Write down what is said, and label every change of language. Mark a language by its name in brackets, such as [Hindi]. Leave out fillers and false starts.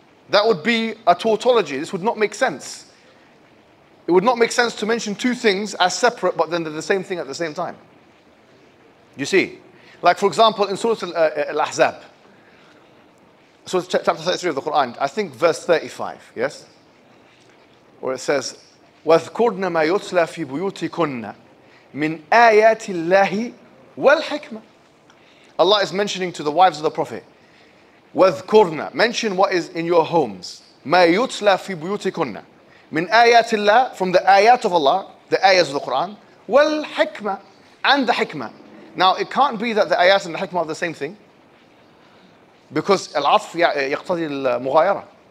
[English] That would be a tautology. This would not make sense. It would not make sense to mention two things as separate, but then they're the same thing at the same time. You see? Like, for example, in Surah Al-Ahzab, So it's chapter 33 of the Quran, I think verse 35, yes? Where it says, [Arabic] وَاذْكُرْنَ مَا يُتْلَى فِي بُيُوتِكُنَّ مِنْ آيَاتِ اللَّهِ وَالْحِكْمَةِ. [English] Allah is mentioning to the wives of the Prophet, [Arabic] وَاذْكُرْنَ, [English] mention what is in your homes. [Arabic] مَا يُتْلَى فِي بُيُوتِكُنَّ مِنْ آيَاتِ اللَّهِ, [English] from the ayat of Allah, the ayahs of the Quran, [Arabic] وَالْحِكْمَةِ, [English] and the hikmah. Now, it can't be that the ayat and the hikmah are the same thing, because al-atf yaqtadi al-mughayara.